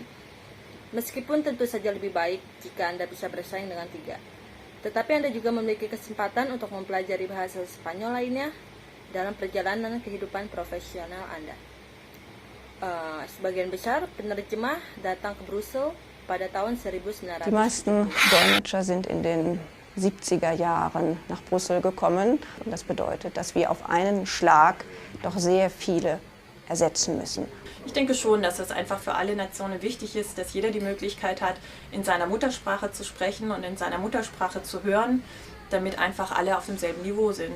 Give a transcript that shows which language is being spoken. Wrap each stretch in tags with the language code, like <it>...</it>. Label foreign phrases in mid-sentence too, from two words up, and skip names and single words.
<id>Meskipun tentu saja lebih baik jika Anda bisa bersaing dengan 3. Tetapi Anda juga memiliki kesempatan untuk mempelajari bahasa Spanyol lainnya dalam perjalanan kehidupan profesional Anda. Sebagian besar penerjemah datang ke Brüssel pada tahun 1900.</id> <de>Die meisten Dolmetscher sind in den 70er Jahren nach Brüssel gekommen. Und das bedeutet, dass wir auf einen Schlag doch sehr viele ersetzen müssen. Ich denke schon, dass es einfach für alle Nationen wichtig ist, dass jeder die Möglichkeit hat, in seiner Muttersprache zu sprechen und in seiner Muttersprache zu hören, damit einfach alle auf demselben Niveau sind.</de>